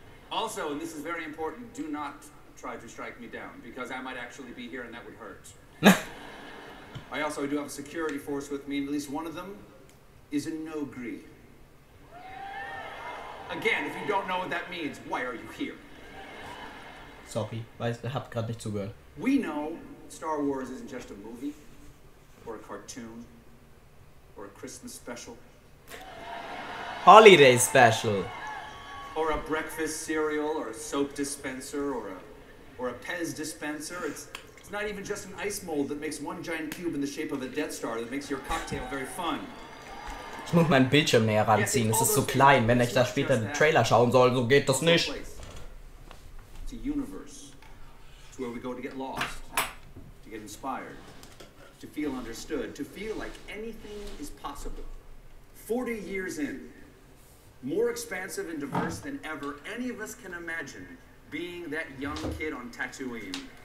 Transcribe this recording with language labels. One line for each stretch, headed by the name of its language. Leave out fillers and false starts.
English: Also, and this is very important, do not try to strike me down, because I might actually be here and that would hurt. I also do have a security force with me, and at least one of them is a no-gree. Again, if you don't know what that means, why are you here?
German: Sorry, hab gerade nicht zugehört.
English: We know Star Wars isn't just a movie or a cartoon or a Christmas special, Holiday Special, or a breakfast cereal, or a soap dispenser, or a Pez dispenser. It's not even just an ice mold that makes one giant cube in the shape of a Death Star that makes your cocktail very fun.
German: Ich muss meinen Bildschirm näher ranziehen, es ist so klein, wenn ich da später den Trailer schauen soll, so geht das nicht.
English: It's a universe. It's where we go to get lost, to get inspired, to feel understood, to feel like anything is possible. 40 years in, more expansive and diverse than ever any of us can imagine being that young kid on Tatooine.